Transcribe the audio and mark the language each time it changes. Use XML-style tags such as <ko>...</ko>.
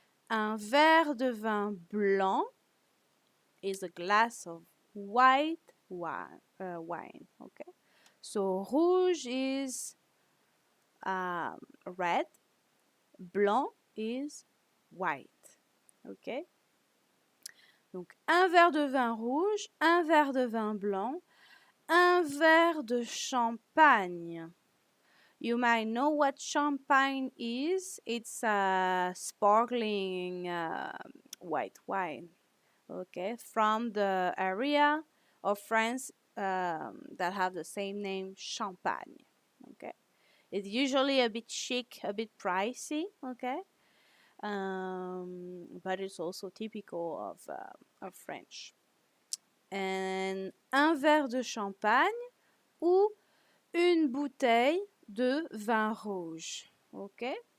<fr>Un verre de vin blanc</fr> <en>is a glass of white wine. Okay, so rouge is red, blanc is white. Okay.</en> <fr>Donc un verre de vin rouge, un verre de vin blanc, un verre de champagne.</fr> <en>You might know what champagne is. It's a sparkling white wine, okay, from the area of France that have the same name, Champagne, okay. It's usually a bit chic, a bit pricey, okay? But it's also typical of French.</en> <fr>And un verre de champagne ou une bouteille de vin rouge, okay?</fr>